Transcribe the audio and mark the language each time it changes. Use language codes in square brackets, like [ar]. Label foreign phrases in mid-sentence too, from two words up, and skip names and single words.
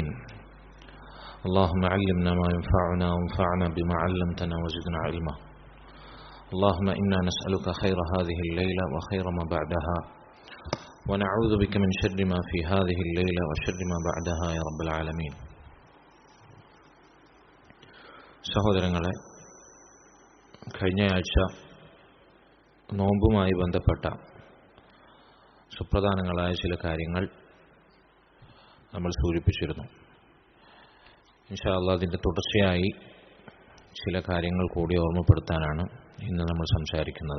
[ar] اللهم علمنا ما ينفعنا وانفعنا بما علمتنا وزدنا علما. اللهم إنا نسألك خير هذه الليلة وخير ما بعدها ونعوذ بك من شر ما في هذه الليلة وشر ما بعدها يا رب العالمين. [ml] സഹോദരങ്ങളെ, കഴിഞ്ഞയാഴ്ച നോമ്പുമായി ബന്ധപ്പെട്ട സുപ്രധാനങ്ങളായ ചില കാര്യങ്ങൾ നമ്മൾ സൂചിപ്പിച്ചിരുന്നു. [ar] إن شاء الله [ml] അതിൻ്റെ തുടർച്ചയായി ചില കാര്യങ്ങൾ കൂടി ഓർമ്മപ്പെടുത്താനാണ് ഇന്ന് നമ്മൾ സംസാരിക്കുന്നത്.